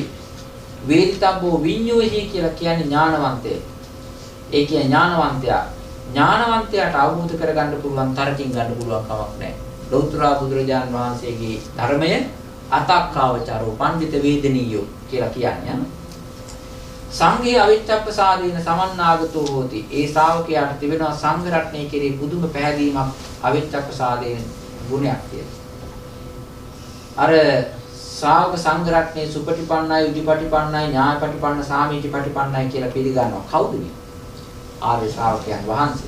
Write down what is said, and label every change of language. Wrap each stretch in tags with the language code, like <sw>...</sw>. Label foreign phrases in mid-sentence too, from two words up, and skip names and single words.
<pi>වේදිතබ්බෝ විඤ්ඤෝහි</pi> <si>කියලා කියන්නේ ඥානවන්තය. ඒ කියන්නේ ඥානවන්තයා. ඥානවන්තයාට අවබෝධ කරගන්න පුළුවන්, තරකින් ගන්න පුළුවන් කමක් නැහැ. ලෞතර බුදුරජාණන් වහන්සේගේ ධර්මය</si> <pi>අතක්කාවචරෝ පඬිත වේදනීයෝ</pi> <si>කියලා කියන්නේ.</si> <pi>සංඝේ අවිච්ඡප්පසාදේන සමන්නාගතෝ හෝති.</pi> <si>ඒ ශ්‍රාවකයාට තිබෙනවා සංඝ රත්නයේ කෙරෙහි පුදුම පැහැදීමක්, අවිච්ඡප්පසාදේන ගුණයක් තියෙනවා. අර ශ්‍රාවක සංඝ රත්නයේ සුපටිපන්නයි, උද්ධිපටිපන්නයි, ඥායපටිපන්න, සාමීචිපටිපන්නයි කියලා පිළිගන්නවා. කවුද මේ? ආර්ය ශ්‍රාවකයන් වහන්සේ.</si>